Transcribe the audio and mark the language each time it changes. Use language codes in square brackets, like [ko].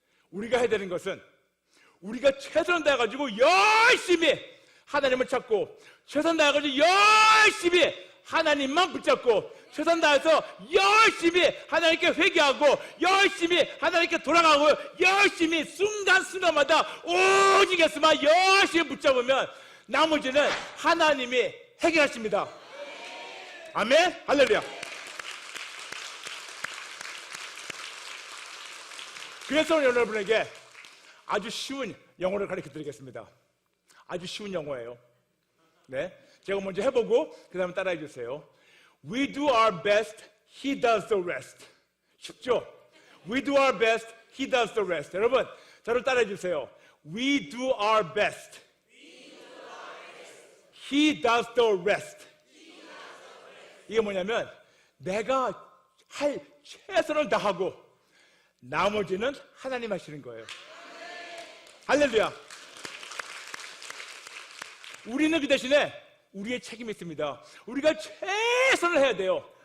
[ko] 우리가 해야 되는 것은 우리가 최선을 다해가지고 열심히 하나님을 찾고 최선 다해가지고 열심히 하나님만 붙잡고 최선 다해서 열심히 하나님께 회개하고 열심히 하나님께 돌아가고 열심히 순간순간마다 오직 예수만 열심히 붙잡으면 나머지는 하나님이 해결하십니다. 아멘? 할렐루야. 그래서 오늘 여러분에게 아주 쉬운 영어를 가르쳐 드리겠습니다. 아주 쉬운 영어예요. 네, 제가 먼저 해보고 그 다음에 따라해 주세요. [en] We do our best, He does the rest. [ko] 쉽죠? [en] We do our best, He does the rest. [ko] 여러분, 저를 따라해 주세요. [en] We do our best, He does the rest. [ko] 이게 뭐냐면 내가 할 최선을 다하고 나머지는 하나님 하시는 거예요. 할렐루야. 우리는 그 대신에 우리의 책임이 있습니다. 우리가 최선을 해야 돼요.